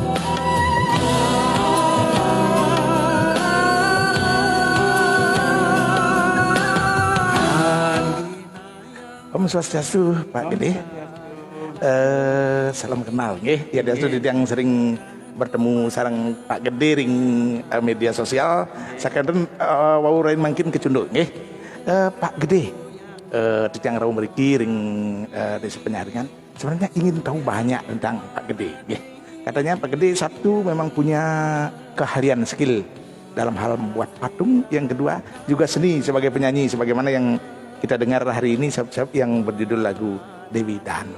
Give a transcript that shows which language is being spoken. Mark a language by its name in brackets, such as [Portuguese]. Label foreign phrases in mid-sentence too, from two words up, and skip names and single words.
[Balinese] Om Swastiastu Pak Gede. [Indonesian] Salam kenal nggih. Ya dia sudah yang sering bertemu sareng Pak Gede ring media sosial. [Balinese] Sakedon wau rain mangkin kecunduk nggih. Pak Gede titiang raum mriki ring desa penyaringan. [Indonesian] Sebenarnya ingin tahu banyak tentang Pak Gede nggih. Katanya Pak Gede satu memang punya keahlian skill dalam hal membuat patung, yang kedua juga seni sebagai penyanyi sebagaimana yang kita dengar hari ini yang berjudul lagu Dewi Danu.